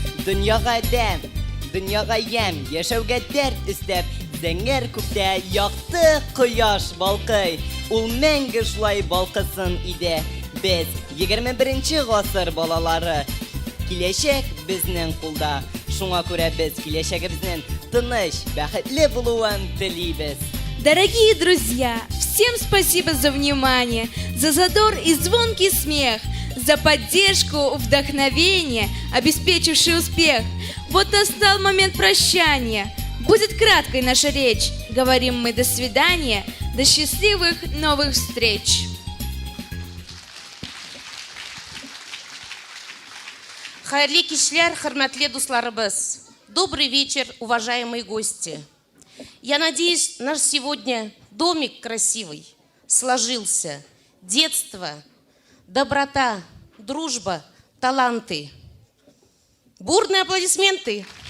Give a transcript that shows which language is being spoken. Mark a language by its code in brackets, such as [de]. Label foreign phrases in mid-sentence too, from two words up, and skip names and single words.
[tt] Дөньяга дәм, дөньяга ям, яшәүгә дәрт истәп, зәңгәр күктә якты кояш балкый. Ул мәңге шулай балкысын иде. Без 21-нче гасыр балалары. Киләчәк безнең кулда. Шуңа күрә без киләчәгебезнең тыныч, бәхетле булуын телибез. [ru] Дорогие друзья, всем спасибо за внимание, за задор и звонкий смех, за поддержку, вдохновение, обеспечивший успех. Вот настал момент прощания. Будет краткой наша речь. Говорим мы до свидания, до счастливых новых встреч. [tt] Хайырлы кичләр, хөрмәтле дусларыбыз. [ru] Добрый вечер, уважаемые гости. Я надеюсь, наш сегодня домик красивый сложился. Детство, доброта, дружба, таланты. Бурные аплодисменты.